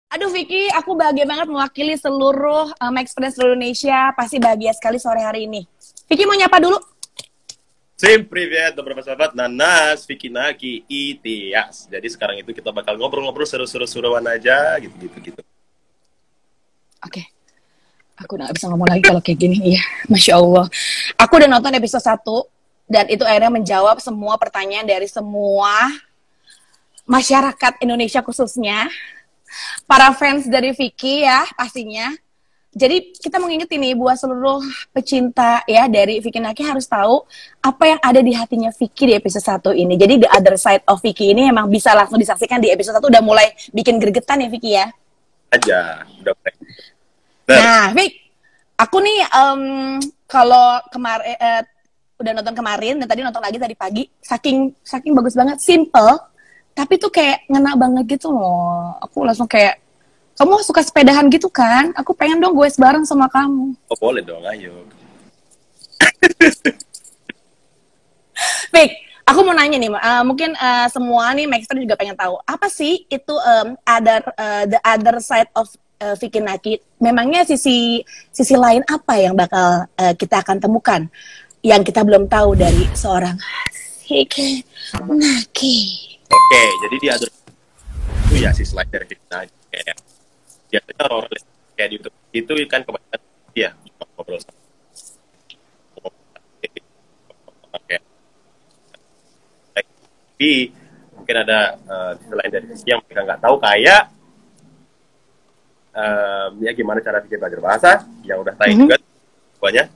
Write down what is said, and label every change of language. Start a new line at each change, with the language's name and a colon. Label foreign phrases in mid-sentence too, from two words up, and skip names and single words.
Indonesian: Vicky, aku bahagia banget mewakili seluruh Max Friends seluruh Indonesia. Pasti bahagia sekali sore hari ini. Vicky mau nyapa dulu?
Russian: Всем привет, добро пожаловать на нас, Vicky Naki Itias.
Indonesian: Jadi sekarang itu kita bakal ngobrol-ngobrol seru-seruan aja, gitu. Oke. Aku udah gak bisa ngomong lagi kalau kayak gini. Iya,
Arabic: Masya Allah.
Indonesian: Aku udah nonton episode 1, dan itu akhirnya menjawab semua pertanyaan dari semua masyarakat Indonesia khususnya. Para fans dari Vicky ya, pastinya. Jadi kita mau ngingetin nih buat seluruh pecinta ya dari Vicky Naki harus tahu apa yang ada di hatinya Vicky di episode 1 ini. Jadi
English: the other side of
Indonesian: Vicky ini emang bisa langsung disaksikan di episode 1, udah mulai bikin gregetan ya Vicky ya. Aja, udah. Nah, Vick, aku nih kalau kemarin udah nonton kemarin dan tadi nonton lagi tadi pagi, saking bagus banget, simple, tapi tuh kayak ngena banget gitu loh. Aku langsung kayak, kamu suka sepedahan gitu kan? Aku pengen dong gue bareng sama kamu. Oh, boleh dong, ayo. Vick, aku mau nanya nih, mungkin semua nih Maxter juga pengen tahu, apa sih itu
English: the other side of
Indonesian: Vicky Naki? Memangnya sisi lain apa yang bakal kita akan temukan yang kita belum tahu dari seorang Vicky Naki? Oke, jadi dia ada itu ya si slide dari Vicky Naki kayak biasanya orang kayak di YouTube itu kan kebanyakan dia ngobrol sama kayak tapi mungkin ada selain dari sisi yang mereka nggak tahu kayak ya gimana cara bikin belajar bahasa yang udah tayang juga banyak.